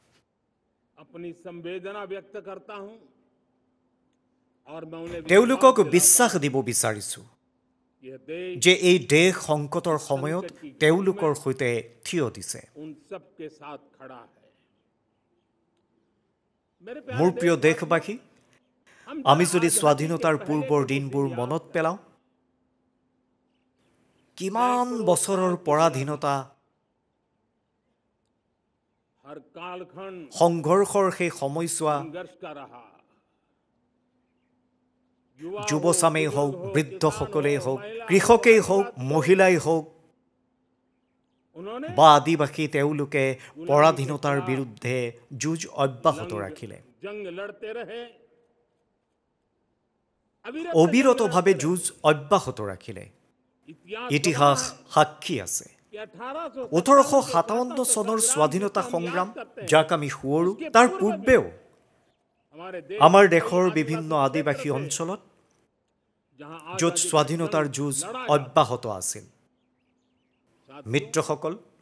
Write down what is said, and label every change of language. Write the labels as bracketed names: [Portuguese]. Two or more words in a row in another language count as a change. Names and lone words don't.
[Assamese] তেওঁলোকক বিশ্বাস দিব বিচাৰিছোঁ যে এই দেশ সংকটৰ সময়ত তেওঁলোকৰ সৈতে থিয় দিছে। মোৰ প্ৰিয় দেশবাসী, আমি যদি স্বাধীনতাৰ পূৰ্বৰ দিনবোৰ মনত পেলাওঁ, কিমান বছৰৰ পৰাধীনতা [Hindi] हर कालखंड [Assamese] সংঘৰ্ষৰ সেই সময়ছোৱা [Hindi] संघर्ष का रहा युवा [Assamese] যুৱচামেই [Hindi] हो, [Assamese] হওক [Hindi] बुजुर्ग हो, [Assamese] বৃদ্ধসকলেই [Hindi] किसान हो, [Assamese] হওক [Hindi] महिला हो, [Assamese] কৃষকেই হওক [Hindi] आदिवासी हो, [Assamese] মহিলাই হওক [Hindi] उन्होंने [Assamese] বা আদিবাসী তেওঁলোকে পৰাধীনতাৰ বিৰুদ্ধে যুঁজ অব্যাহত ৰাখিলে [Hindi] जंग लड़ते रहे [Assamese] অবিৰতভাৱে যুঁজ অব্যাহত ৰাখিলে ইতিহাস সাক্ষী আছে 1857 চনৰ স্বাধীনতা সংগ্ৰাম যাক আমি সুঁৱৰো তাৰ পূৰ্বেও আমাৰ দেশৰ বিভিন্ন আদিবাসী অঞ্চলত য'ত স্বাধীনতাৰ যুঁজ অব্যাহত আছিল মিত্ৰসকল